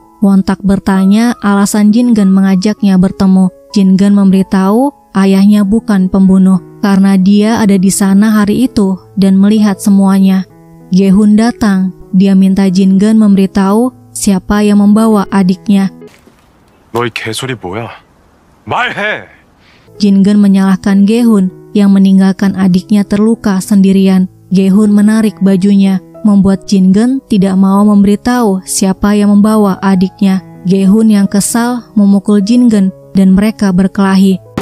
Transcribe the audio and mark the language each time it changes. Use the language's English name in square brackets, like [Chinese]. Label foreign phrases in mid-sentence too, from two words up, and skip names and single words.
[Indonesian] Wontak bertanya alasan Jin-geun mengajaknya bertemu. Jin-geun memberitahu ayahnya bukan pembunuh karena dia ada di sana hari itu dan melihat semuanya. Ge-hun datang. Dia minta Jin-geun memberitahu siapa yang membawa adiknya. [Korean] 너희 개소리 뭐야? 말해! [Indonesian] Jin-geun menyalahkan Ge-hun yang meninggalkan adiknya terluka sendirian. Ge-hun menarik bajunya, membuat Jin-geun tidak mau memberitahu siapa yang membawa adiknya. Ge-hun yang kesal memukul Jin-geun dan mereka berkelahi.